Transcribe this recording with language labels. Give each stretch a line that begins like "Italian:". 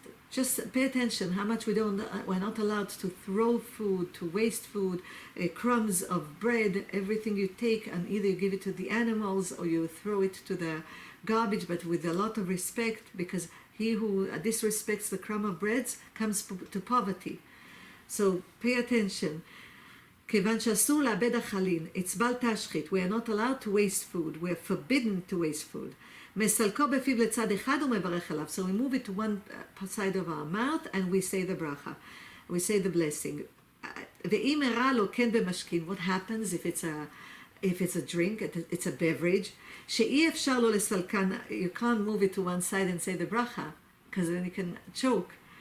English: Just pay attention how much we're not allowed to throw food, to waste food, crumbs of bread, everything you take, and either you give it to the animals or you throw it to the garbage, but with a lot of respect, because he who disrespects the crumb of bread comes to poverty. So pay attention.
Hebrew: כיוון שאסור לאבד החלין,
English: it's
Hebrew: בל תשחית,
English: we are not allowed to waste food, we are forbidden to waste food.
Hebrew: מסלקו בפיו לצד אחד ומברך עליו.
English: So we move it to one side of our mouth and we say the bracha, we say the blessing.
Hebrew: ואם הרע לו כן במשכין,
English: what happens if it's a drink, it's a beverage,
Hebrew: שאי אפשר לו לסלקן,
English: you can't move it to one side and say the bracha, because then you can choke.